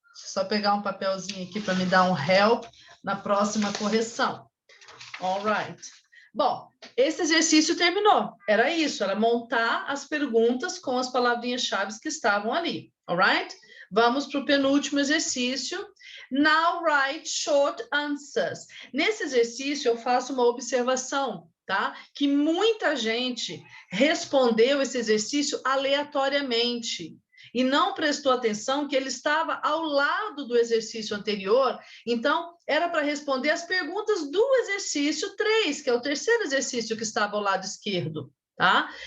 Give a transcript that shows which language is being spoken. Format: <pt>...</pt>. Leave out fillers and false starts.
<pt>Deixa eu só pegar um papelzinho aqui para me dar um help na próxima correção. All right. Bom, esse exercício terminou. Era isso, era montar as perguntas com as palavrinhas-chave que estavam ali. All right? Vamos para o penúltimo exercício.</pt> <en>Now write short answers.</en> <pt>Nesse exercício, eu faço uma observação, tá? Que muita gente respondeu esse exercício aleatoriamente e não prestou atenção que ele estava ao lado do exercício anterior. Então, era para responder as perguntas do exercício 3, que é o terceiro exercício que estava ao lado esquerdo, tá?</pt>